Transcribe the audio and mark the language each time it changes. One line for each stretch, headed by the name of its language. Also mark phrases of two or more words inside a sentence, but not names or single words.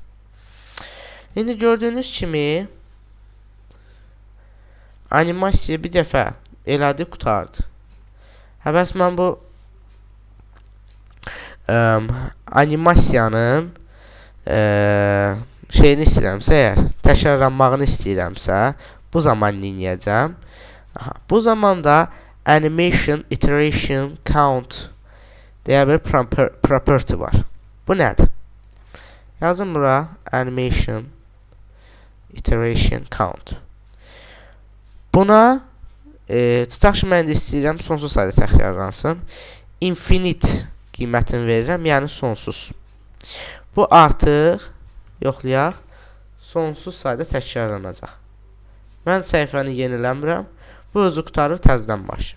Azerbaijani: İndi gördüyünüz kimi animasiya bir dəfə elədi, qutardı. Bəs mən bu animasiyanın şeyini istəyirəmsə, əgər təkrarlanmağını istəyirəmsə, bu zaman neyəcəm? Bu zaman da
English: animation iteration count
Azerbaijani: deyə bir property var. Bu nədir? Yazın bura
English: animation iteration count.
Azerbaijani: Buna tutaq ki, mən də istəyirəm sonsuz sayda təkrarlansın. Infinite qiymətini verirəm, yəni sonsuz. Bu artıq yoxlayaq, sonsuz sayda təkrarlanacaq. Mən səhifəni yeniləmirəm. Bu özü qutarır, təzədən başlayır.